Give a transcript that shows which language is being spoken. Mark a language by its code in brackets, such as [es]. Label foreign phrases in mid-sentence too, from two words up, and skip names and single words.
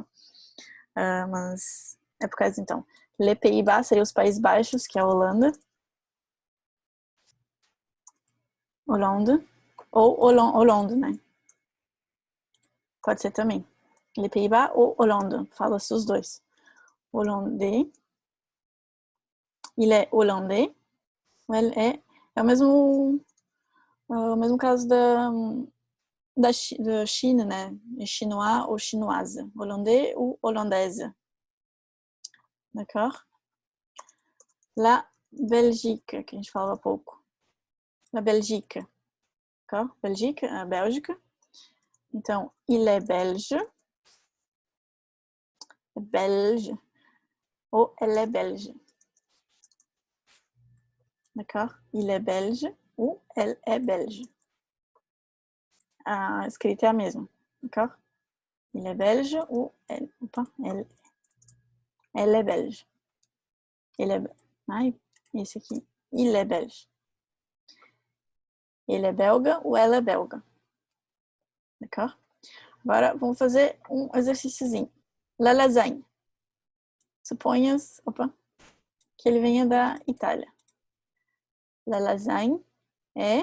[pt] Mas é por causa, então. [fr] Le Pays-Bas [pt] seria os Países Baixos, que é a Holanda. Hollande. Ou Hollande, né? Pode ser também. [fr] Le Pays-Bas ou Hollande. [pt] Fala-se os dois. [fr] Hollandais. Il est hollandais. [pt] Elle é o mesmo caso da China, né? [fr] Chinois ou chinoise. Hollandais ou hollandaise. D'accord? La Belgique, [pt] que a gente falava há pouco. [fr] La Belgique. D'accord? Belgique, [pt] a Bélgica. Então, [fr] il est belge. Belge. Ou elle est belge. D'accord? Il est belge ou elle est belge. [pt] A escrita é a mesma. [fr] D'accord? Il est belge ou elle. Opa, elle est belge. [pt] Ele é... Ai, esse aqui. [fr] Il est belge. [pt] Ele é belga ou ela é belga. [fr] D'accord? [pt] Agora, vamos fazer um exercíciozinho. [fr] La lasagne. [pt] Suponhas, que ele venha da Itália. [fr] La lasagne é...